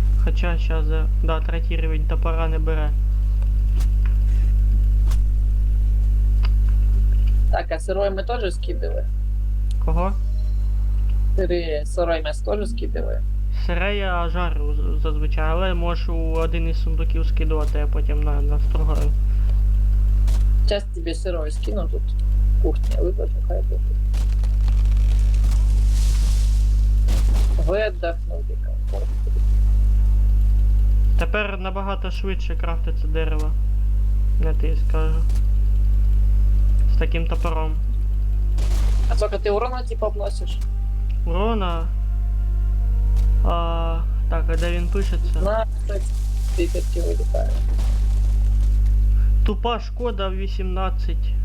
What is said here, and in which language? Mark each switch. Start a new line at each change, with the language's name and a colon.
Ukrainian: Хоча зараз, да, третій рівень топора не бере.
Russian: Так, а сырой мы тоже скидываем. Кого? Сырой мясо тоже скидываем.
Ukrainian: Сире я жарю зазвичай, але можу у один із сундуків скидувати, а потім настругаю.
Russian: Сейчас тебе сырой скину тут. Кухня выложу, хай будет. Вы отдохнули комфортно.
Ukrainian: Тепер набагато швидше крафтиться дерево. Не ти скажу. З таким топором.
Russian: А сколько ты урона типа вносишь? Урона.
Ukrainian: Так, а де він пишеться?
Russian: На 30 вылетает.
Ukrainian: Тупа шкода в 18.